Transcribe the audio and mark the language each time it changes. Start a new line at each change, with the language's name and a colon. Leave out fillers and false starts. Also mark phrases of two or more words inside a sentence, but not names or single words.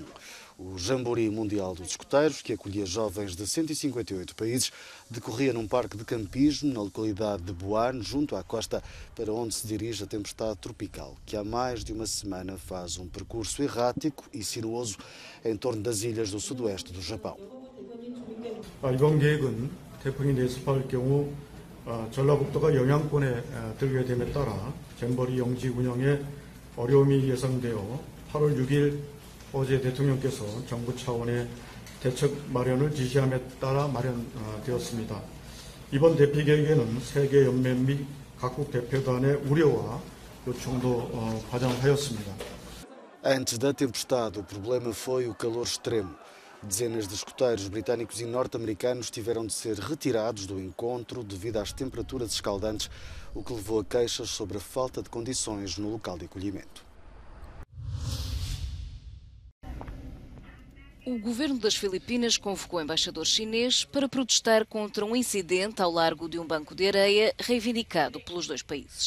Portuguese: O Jamboree Mundial dos Escoteiros, que acolhia jovens de 158 países, decorria num parque de campismo na localidade de Buan, junto à costa para onde se dirige a tempestade tropical, que há mais de uma semana faz um percurso errático e sinuoso em torno das ilhas do sudoeste do Japão.
Korean: 이번 계획은 태풍이 내습할 경우 전라북도가 영향권에 들게 됨에 따라 잼버리 영지 운영에 어려움이 예상되어 8월 6일 어제 대통령께서 정부 차원의 대책 마련을 지시함에 따라 마련되었습니다. 이번 대피 계획에는 세계 연맹 및 각국 대표단의 우려와 요청도 반영하였습니다.
Portuguese: Antes da tempestade, o problema foi o calor extremo. Dezenas de escoteiros britânicos e norte-americanos tiveram de ser retirados do encontro devido às temperaturas escaldantes, o que levou a queixas sobre a falta de condições no local de acolhimento. O governo das Filipinas convocou o embaixador chinês para protestar contra um incidente ao largo de um banco de areia reivindicado pelos dois países.